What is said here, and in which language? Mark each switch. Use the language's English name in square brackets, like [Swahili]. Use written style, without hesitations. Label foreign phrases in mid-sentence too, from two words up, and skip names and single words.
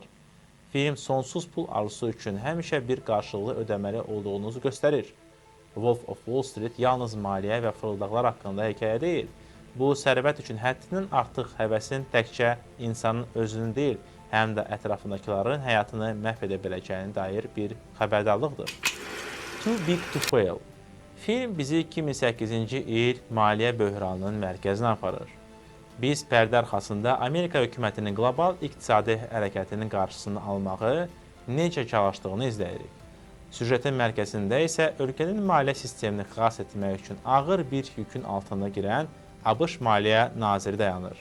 [Azerbaijani] Film sonsuz pul arzusu üçün həmişə bir qarşılıqlı ödəməli olduğunuzu göstərir. Wolf of Wall Street yalnız maliyyə və fırıldaqlar haqqında hekayə deyil. Bu, sərvət üçün həddindən artıq həvəsin təkcə insanın özünün deyil, həm də ətrafındakilərin həyatını məhv edə biləcəyine dair bir xəbərdarlıqdır. Too Big to Fail. Film bizi 2008-ci il maliyyə böhranının mərkəzinə aparır. Biz pərdə arxasında Amerika hökumətinin qlobal iqtisadi hərəkətinin qarşısını almağı, necə çalışdığını izləyirik. Süjetin mərkəzində isə ölkənin maliyyə sistemini xilas etmək üçün ağır bir yükün altında girən ABŞ Maliyyə Naziri dayanır.